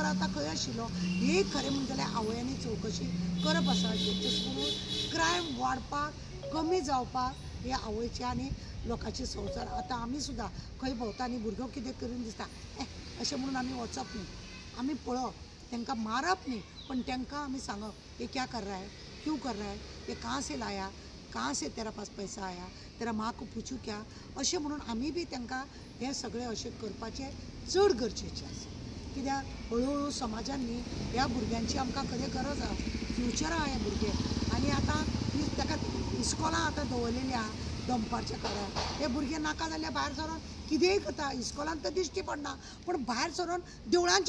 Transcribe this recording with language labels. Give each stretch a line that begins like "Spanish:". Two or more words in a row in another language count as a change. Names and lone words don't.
Konkani: आतां खंय आशिल्लो हे खरें म्हणटा जाल्यार आवयांनी चवकशी करप आसा जेचे करून क्रायम वाडपाक कमी जावपाक हे आवयचे आनी लोकांचे संवसार आतां आमी सुद्दां खंय भोंवता आनी भुरगो कितें करून दिसता अशें म्हणून आमी वचप न्ही आमी पळोवप तांकां मारप न्ही पण तांकां आमी सांगप हे
Hindi: क्या कर रहा है क्यों कर रहा है ये कहाँ से लाया कहाँ से तेरा पास पैसा आया तेरा माँ को पूछू
Konkani: क्या अशें म्हणून आमी बी तांकां हे सगळें अशें करपाचें चड गरजेचें आसा कित्याक हळू समाजान न्ही ह्या भुरग्यांची आमकां खरें गरज आसा फ्युचर आहा हे भुरगे आनी आतां ताका इस्कॉलां आतां दवरलेलीं आहा दनपारच्या काळार हे भुरगे नाका जाल्यार भायर सरोन कितेंय करता इस्कॉलांत तर दिश्टी पडना पण भायर सरोन देवळांचे